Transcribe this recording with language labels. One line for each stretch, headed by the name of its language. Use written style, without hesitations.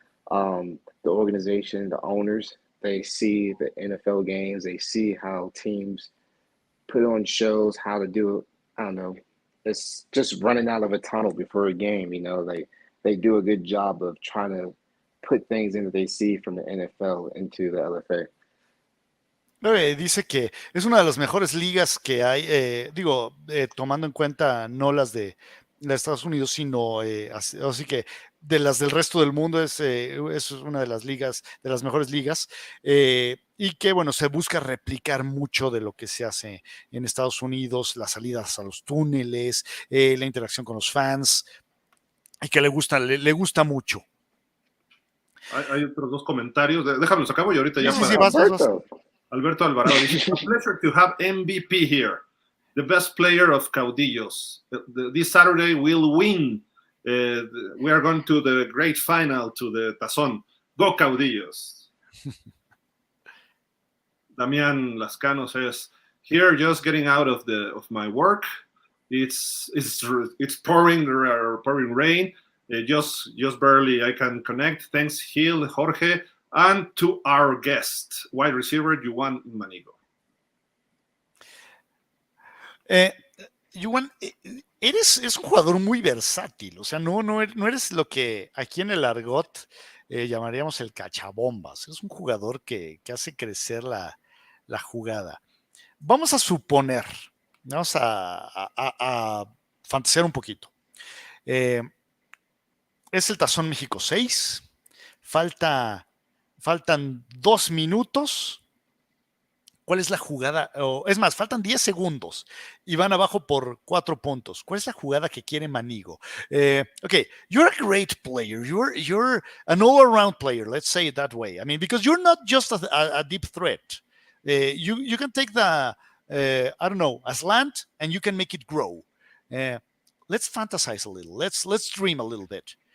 English: The organization, the owners, they see the NFL games, they see how teams put on shows, how to do it. I don't know. It's just running out of a tunnel before a game. They do a good job of trying to put things in that they see from the NFL into the LFA.
Spanish: Dice que es una de las mejores ligas que hay, tomando en cuenta no las de Estados Unidos, sino así que de las del resto del mundo es una de las ligas, de las mejores ligas, y que bueno, se busca replicar mucho de lo que se hace en Estados Unidos, las salidas a los túneles, la interacción con los fans, y que le gusta mucho. Hay otros 2 comentarios, déjamelos acabo y ahorita ya Sí, vas.
English: Alberto Alvarado dice: a pleasure to have MVP here, the best player of Caudillos. This Saturday we'll win. We are going to the great final, to the Tazón. Go Caudillos. Damián Lascano says, here just getting out of my work. It's pouring rain. Just barely I can connect. Thanks, Gil, Jorge, and to our guest, wide receiver Juwan Manigo.
Spanish: Juwan, es un jugador muy versátil, o sea, no eres lo que aquí en el argot llamaríamos el cachabombas. Es un jugador que hace crecer la jugada. Vamos a suponer, vamos a fantasear un poquito. Es el Tazón México 6, faltan 2 minutos ¿Cuál es la jugada? Es más, faltan 10 segundos y van abajo por 4 puntos. ¿Cuál es la jugada que quiere Manigo?
English: Okay, you're a great player. You're an all-around player. Let's say it that way. I mean, because you're not just a deep threat. You can take the I don't know, a slant, and you can make it grow. Let's fantasize a little. Let's dream a little bit.